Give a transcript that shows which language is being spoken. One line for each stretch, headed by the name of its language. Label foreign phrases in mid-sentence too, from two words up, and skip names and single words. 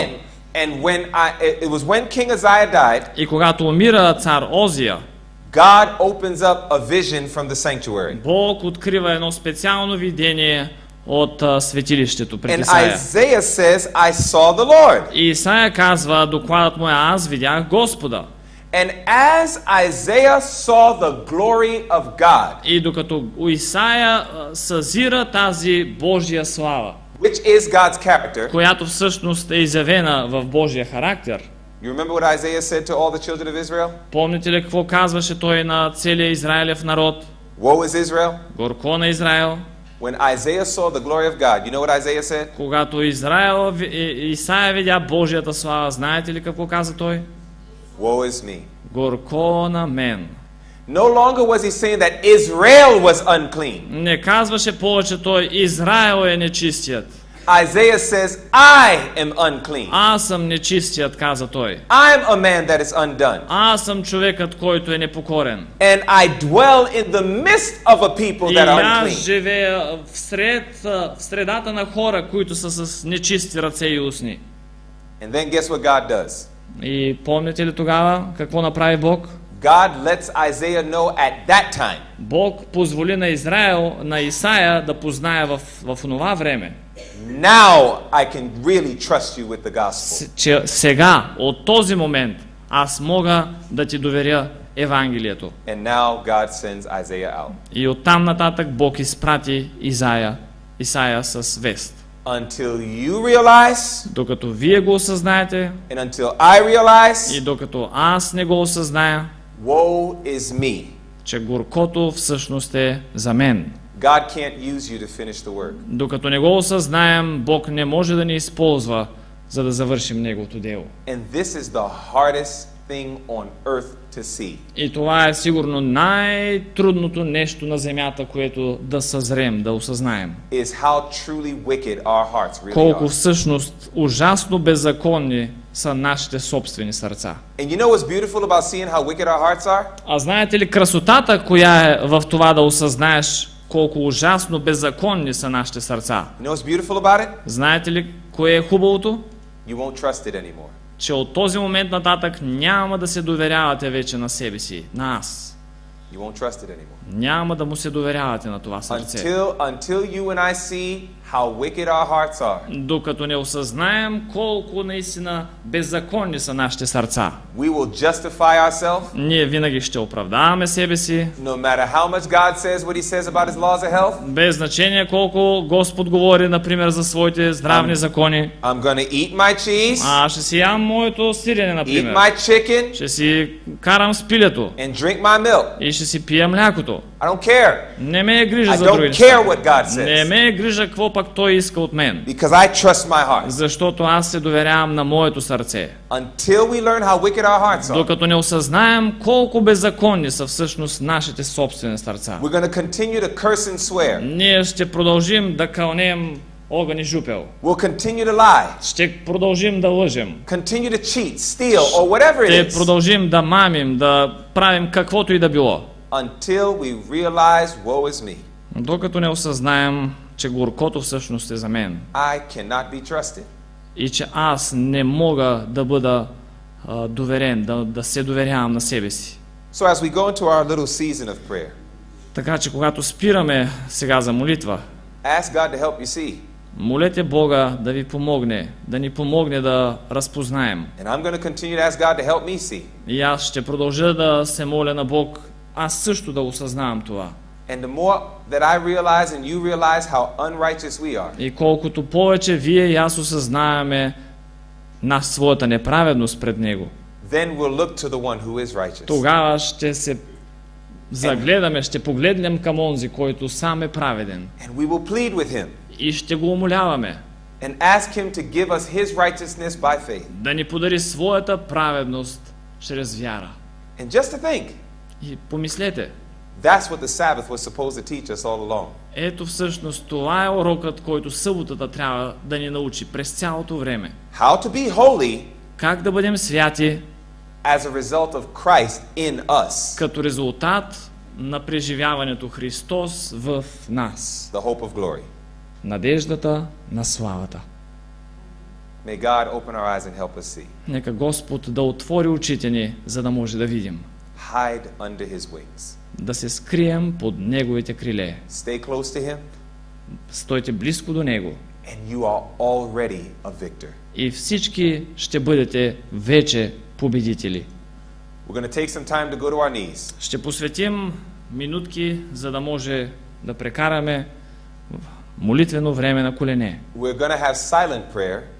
English: And it was when King Uzziah died,
Bulgarian: И когато умира цар Озия,
English: God opens up a vision from the sanctuary.
Bulgarian: Бог открива едно специално видение от светилището пред
English: And
Bulgarian: Исаия.
English: Isaiah says, I saw the Lord.
Bulgarian: И Исаия казва, докладът му е, аз видях Господа.
English: And as Isaiah saw the glory of God,
Bulgarian: И докато Исаия съзира тази Божия слава,
English: which is God's character,
Bulgarian: която всъщност е изявена в Божия характер.
English: you remember what Isaiah said to all the children of Israel?
Bulgarian: Помните ли какво казваше той на целия Израилев народ?
English: Woe is Israel.
Bulgarian: Горко на Израел.
English: When Isaiah saw the glory of God, you know what Isaiah said?
Bulgarian: Когато Исаия видя Божията слава, знаете ли какво каза той?
English: Woe is me.
Bulgarian: Горко на мен.
English: No longer was he saying that Israel was unclean.
Bulgarian: Не казваше повече той, Израел е нечистият.
English: Isaiah says, I am unclean.
Bulgarian: Аз съм нечистият, каза той.
English: I am a man that is undone.
Bulgarian: Аз съм човекът, който е непокорен.
English: And I dwell in the midst of a people
Bulgarian: И
English: that are
Bulgarian: аз
English: unclean.
Bulgarian: живея в средата на хора, които са с нечисти ръце и устни.
English: And then guess what God does?
Bulgarian: И помните ли тогава какво направи Бог?
English: God lets Isaiah know at that time.
Bulgarian: Бог позволи на Исаия да познае в онова време,
English: Now I can really trust you with the gospel.
Bulgarian: че сега, от този момент, аз мога да ти доверя Евангелието.
English: And now God sends Isaiah out.
Bulgarian: И оттам нататък Бог изпрати Исаия с вест.
English: Until you realize,
Bulgarian: Докато вие го осъзнаете
English: and until I
Bulgarian: и
English: realize,
Bulgarian: докато аз не го осъзная,
English: woe is me.
Bulgarian: че горкото всъщност е за мен.
English: God can't use you to finish the work.
Bulgarian: Докато не го осъзнаем, Бог не може да ни използва, за да завършим Неговото дело.
English: And this is the hardest thing on earth to see.
Bulgarian: И това е сигурно най-трудното нещо на земята, което да съзрем, да осъзнаем.
English: Is how truly wicked our hearts really
Bulgarian: Колко
English: are.
Bulgarian: всъщност ужасно беззаконни са нашите собствени сърца.
English: And you know what's beautiful about seeing how wicked our hearts are?
Bulgarian: А знаете ли красотата, коя е в това да осъзнаеш колко ужасно беззаконни са нашите сърца?
English: You know what's beautiful about it?
Bulgarian: Знаете ли кое е хубавото?
English: You won't trust it anymore.
Bulgarian: Че от този момент нататък няма да се доверявате вече на себе си, на аз.
English: You won't trust it anymore.
Bulgarian: Няма да му се доверявате на това сърце.
English: Until you and I see how wicked our hearts are.
Bulgarian: Докато не осъзнаем колко наистина беззаконни са нашите сърца.
English: We will justify ourselves.
Bulgarian: Ние винаги ще оправдаваме себе си.
English: No matter how much God says what he says about his laws of health.
Bulgarian: Без значение колко Господ говори, например, за своите здравни закони.
English: I'm gonna eat my cheese.
Bulgarian: Аз ще си ям моето сирене,
English: Eat
Bulgarian: например.
English: my chicken.
Bulgarian: Ще си карам с пилето.
English: And drink my milk.
Bulgarian: И ще си пия млякото.
English: I don't care.
Bulgarian: Не ме е грижа
English: I
Bulgarian: за други
English: don't
Bulgarian: неща.
English: care what God
Bulgarian: Не
English: says.
Bulgarian: ме е грижа какво пък Той иска от мен.
English: Because I trust my heart.
Bulgarian: Защото аз се доверявам на моето сърце.
English: Until we learn how wicked our hearts are.
Bulgarian: Докато не осъзнаем колко беззаконни са всъщност нашите собствени сърца.
English: We're going to continue to curse and swear.
Bulgarian: Ние ще продължим да кълнем огън и жупел.
English: We'll continue to lie.
Bulgarian: Ще продължим да лъжем.
English: Continue to cheat, steal, or whatever it
Bulgarian: Ще
English: is.
Bulgarian: продължим да мамим, да правим каквото и да било.
English: Until we realize, woe is me.
Bulgarian: Докато не осъзнаем, че горкото всъщност е за мен.
English: I cannot be trusted.
Bulgarian: И че аз не мога да бъда доверен, да се доверявам на себе си.
English: So as we go into our little season of prayer,
Bulgarian: Така че когато спираме сега за молитва,
English: ask God to help you see.
Bulgarian: молете Бога да ви помогне, да ни помогне да разпознаем.
English: And I'm going to continue to ask God to help me see.
Bulgarian: И аз ще продължа да се моля на Бог, аз също да осъзнавам това.
English: And the more that I realize and you realize how unrighteous we are,
Bulgarian: И колкото повече вие и аз осъзнаваме на своята неправедност пред Него,
English: then we'll look to the one who is righteous.
Bulgarian: тогава ще се загледаме, ще погледнем към онзи, който сам е праведен.
English: And we will plead with him
Bulgarian: И ще го умоляваме
English: and ask him to give us his righteousness by faith.
Bulgarian: да ни подари своята праведност чрез вяра.
English: And just to think,
Bulgarian: И помислете,
English: that's what the Sabbath was supposed to teach us all along.
Bulgarian: ето всъщност това е урокът, който съботата трябва да ни научи през цялото време.
English: How to be holy
Bulgarian: Как да бъдем святи
English: as a result of Christ in us,
Bulgarian: като резултат на преживяването Христос в нас.
English: the hope of glory.
Bulgarian: Надеждата на славата.
English: May God open our eyes and help us see.
Bulgarian: Нека Господ да отвори очите ни, за да може да видим.
English: Hide under his wings.
Bulgarian: Да се скрием под Неговите криле.
English: Stay close to him,
Bulgarian: Стойте близко до Него.
English: and you are already a victor.
Bulgarian: И всички ще бъдете вече победители.
English: We're going to take some time to go to our knees.
Bulgarian: Ще посветим минутки, за да може да прекараме молитвено време на колене.
English: We're going to have silent prayer.